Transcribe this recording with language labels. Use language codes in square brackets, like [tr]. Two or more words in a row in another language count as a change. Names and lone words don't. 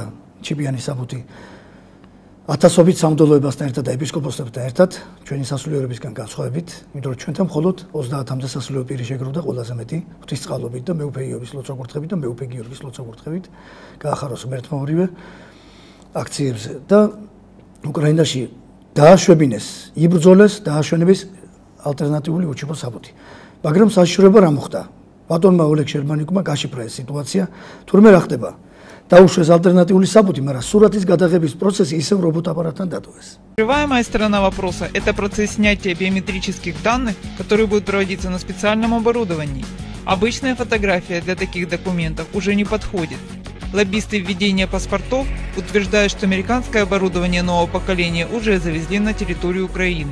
[ka] ჩიპიანი საბუთი, ათასობით სამღვდელოებასთან ერთად და ეპისკოპოსებთან ერთად, ჩვენი სასულიერებისგან განსხვავებით, იმიტომ რომ ჩვენთან მხოლოდ 30-მდე სასულიერო პირი შეგროვდა ყველაზე მეტი ღვთისწყალობით და მეუფე იოვის ლოცვა-კურთხევით და მეუფე გიორგის ლოცვა-კურთხევით, გაახაროს ღმერთმა ორივე აქციებზე და უკრაინაში დააშვებინეს, იბრძოლეს, დააშვენების ალტერნატიული უჩიბო საბუთი. მაგრამ საშიშროება რა მოხდა? ბატონმა ოლეგ შერმანიკმა გაშიფრა ეს სიტუაცია, თურმე რა ხდება? Დაუშვეს ალტერნატიული საბუთი, მაგრამ სურათის გადაღების პროცესი ისევ робот-аппаратთან დატოვეს. [ru] Открываемая сторона вопроса – это процесс снятия биометрических данных, который будет проводиться на специальном оборудовании. Обычная фотография для таких документов уже не подходит. Лоббисты введения паспортов утверждают, что американское оборудование нового поколения уже завезли на территорию Украины.